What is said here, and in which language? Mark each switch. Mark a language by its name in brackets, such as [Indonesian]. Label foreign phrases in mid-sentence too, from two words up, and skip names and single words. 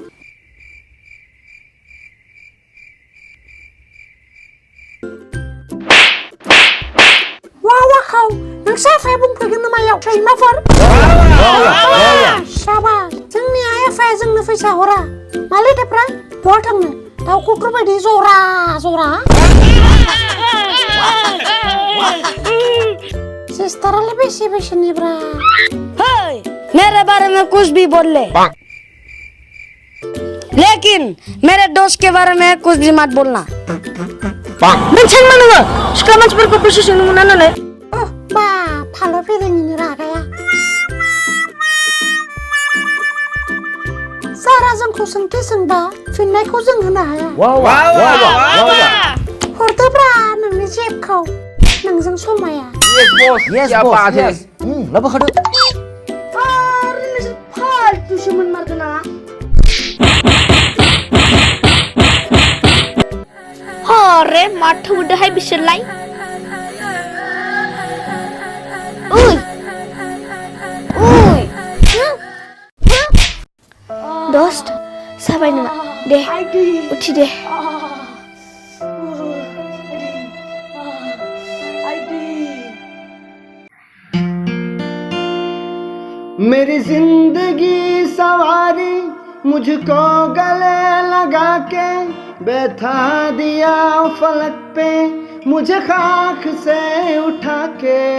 [Bodo] वाखाव नोंसा आफाया बुंफैगोन नामायाव सैमाफोर साबा जोंनि आइ आफाया जोंनो फैसा हरा मालै टेप्रा बहा थांनो दाउ कुकुर बायदि जरा सिस्टारालाय बेसे बेसेनिब्रा [Hindi] हेय मेरे बारे में कुछ भी बोल ले लेकिन मेरे दोस्त के बारे में कुछ भी मत बोलना [Bodo] मोनसेन मा नोङो सिख्ला मानसिफोरखौ बेसे सोंनो मोना नालाय बा फालो फेरेंनिनो रागाया जोंखौ सोंथि सोंबा फिननायखौ जों होनो हाया वाह वाह वाह वाह वाह हरदोब्रा नोंनि जेबखौ नोंजों समाया [English] yes boss yes [Bodo] लाबो खादो आरो नोंसोर फालतुसो मोनमारगोन ना हरे माथो बुदोहाय बिसोरलाय ओइ ओइ दोस्त साबाय नङा दे उथि दे [Hindi] मेरी जिंदगी सवारी मुझको गले लगा के बैठा दिया फलक पे मुझे खाक से उठा के